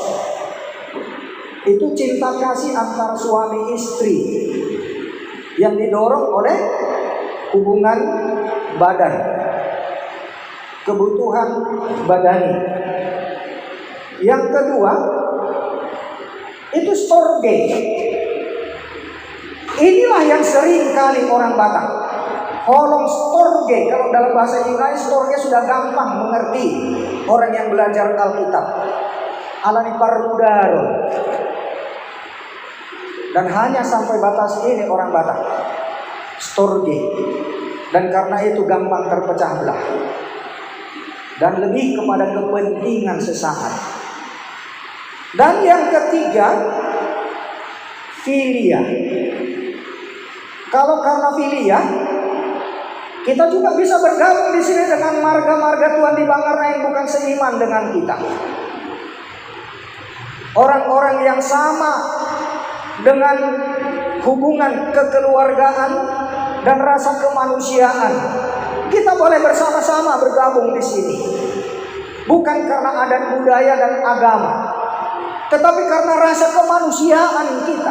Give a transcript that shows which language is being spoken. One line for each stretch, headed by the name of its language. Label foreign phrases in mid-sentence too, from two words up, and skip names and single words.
Indonesian: Itu cinta kasih antar suami istri yang didorong oleh hubungan badan, kebutuhan badani. Yang kedua itu storge. Inilah yang sering kali orang Batak holong storge. Kalau dalam bahasa Ibrani storge sudah gampang mengerti orang yang belajar Alkitab.
Batak Toba: Alani parmudaro.
Indonesian: Dan hanya sampai batas ini orang Batak storge. Dan karena itu gampang terpecah belah. Dan lebih kepada kepentingan sesaat. Dan yang ketiga, filia. Kalau karena filia, kita juga bisa bergabung di sini dengan marga-marga Tuhan di Bangarna yang bukan seiman dengan kita. Orang-orang yang sama dengan hubungan kekeluargaan dan rasa kemanusiaan, kita boleh bersama-sama bergabung di sini. Bukan karena adat budaya dan agama, tetapi karena rasa kemanusiaan kita.